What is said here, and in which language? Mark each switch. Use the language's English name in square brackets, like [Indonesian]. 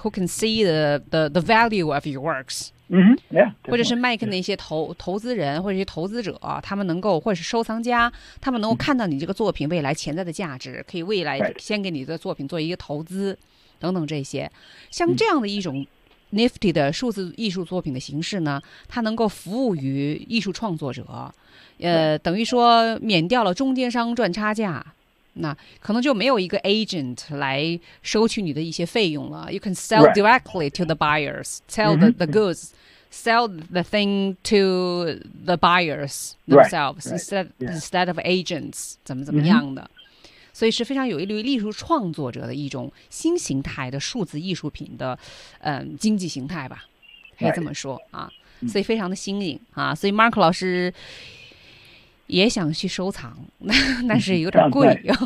[English] who can see the value of your works、 mm-hmm. yeah, [Chinese] 或者是卖给那些 投资人或者是投资者，他们能够或者是收藏家，他们能够看到你这个作品未来潜在的价值、mm-hmm. 可以未来先给你的作品做一个投资等等，这些像这样的一种Nifty 的数字艺术作品的形式呢，它能够服务于艺术创作者，等于说免掉了中间商赚差价，那可能就没有一个 agent 来收取你的一些费用了。 [English] You can sell directly to the buyers, sell the goods, sell the thing to the buyers themselves instead of agents, [Chinese] 怎么怎么样的。所以是非常有利于艺术创作者的一种新形态的数字艺术品的、经济形态吧，可以这么说啊。所以非常的新颖啊，所以 Mark 老师也想去收藏，但是有点贵。